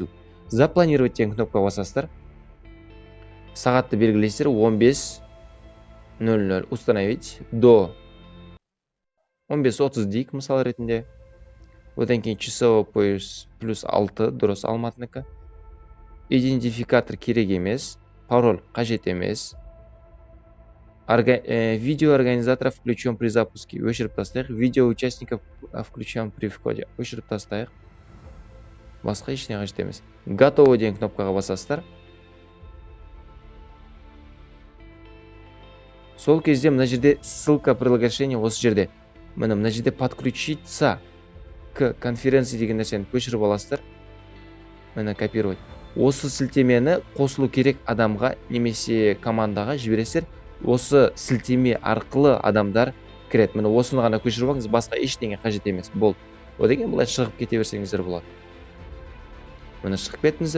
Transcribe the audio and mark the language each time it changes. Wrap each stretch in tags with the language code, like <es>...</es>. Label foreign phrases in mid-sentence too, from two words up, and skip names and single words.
<kk>Запланировать деген кнопкаға басасыздар. Сағатты белгілейсіздер, 15:00</kk> <ru>установить до</ru> <kk>15:30 дейік мысал ретінде. Одан кейін</kk> <ru>часовой пояс</ru> <kk>+6 дұрыс Алматынікі. Идентификатор керек емес, пароль қажет емес.</kk> <ru>Видео организатора включен при запуске.</ru> <kk>Өшіріп тастайық.</kk> <ru>Видео участников включен при входе.</ru> <kk>Өшіріп тастайық. Басқа ешне қажет емес. Готово деген кнопкаға басасыздар. Сол кезде мына жерде</kk> <ru>ссылка приложения</ru> <kk>осы жерде. Мына жерде</kk> <ru>подключиться к конференции</ru> <kk>деген нәрсені көшіріп аласыздар. Мына копировать. Осы сілтемені қосылу керек адамға немесе командаға жібересіздер. Осы сілтеме арқылы адамдар кіреді. Міне осыны ғана көшіріп алыңыз, басқа ештеңе қажет емес. Болды. Одан кейін былай шығып кете берсеңіздер болады. Міне шығып кеттіңіздер.</kk>